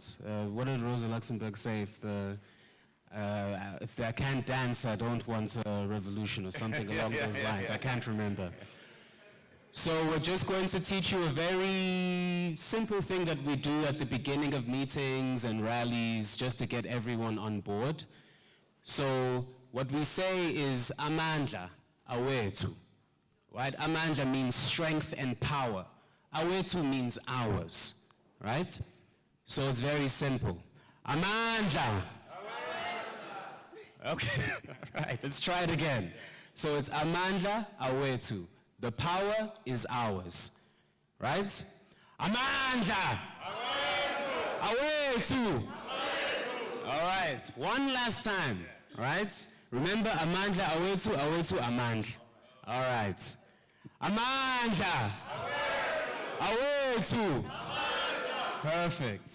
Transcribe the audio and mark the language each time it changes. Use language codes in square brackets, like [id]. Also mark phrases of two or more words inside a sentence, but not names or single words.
[en] What did Rosa Luxemburg say? If I can't dance, I don't want a revolution, or something along those lines. I can't remember. So we're just going to teach you a very simple thing that we do at the beginning of meetings and rallies, just to get everyone on board. So what we say is [xh] amandla, awethu. [en] Right? Amandla means strength and power. Awethu means ours. Right? So it's very simple. Amandla. Okay, all right, let's try it again. So it's [xh] amandla, awethu. [en] The power is ours. Right? [xh] Amandla. Awethu. [en] All right, one last time. Right? Remember, [xh] amandla, awethu, awethu, amandla. [en] All right. Amandla. Awethu. Perfect.